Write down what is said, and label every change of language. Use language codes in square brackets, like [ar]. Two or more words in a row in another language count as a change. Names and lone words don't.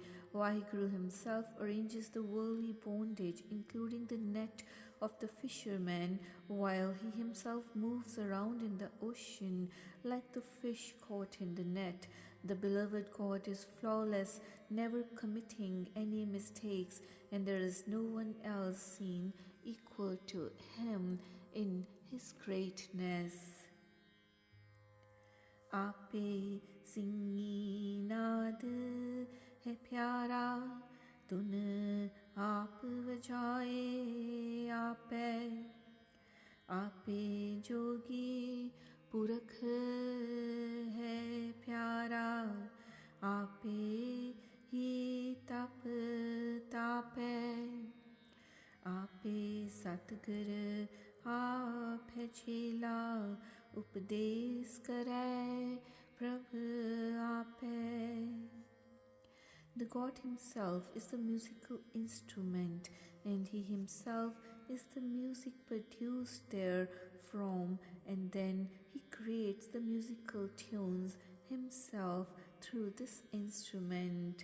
[en] Vaheguru himself arranges the worldly bondage, including the net of the fisherman, while he himself moves around in the ocean like the fish caught in the net. The beloved God is flawless, never committing any mistakes, and there is no one else seen equal to him in his greatness. [pa] ਆਪੇ ਸਿੰਙੀ ਨਾਦ ਹੈ ਪਿਆਰਾ, ਤੂੰ ਆਪ ਵਜਾਏ ਆਪੇ, ਆਪੇ ਜੋਗੀ ਪੁਰਖ ਹੈ ਪਿਆਰਾ ਆਪੇ ਹੀ ਤਪ ਤਾਪੇ ਆਪੇ ਸਤਗੁਰ ਆਪ ਹੈ ਚੇਲਾ ਉਪਦੇਸ ਕਰੇ ਪ੍ਰਭੁ ਆਪੇ. [en] The God himself is the musical instrument, and he himself is the music produced there from, and then he creates the musical tunes himself through this instrument.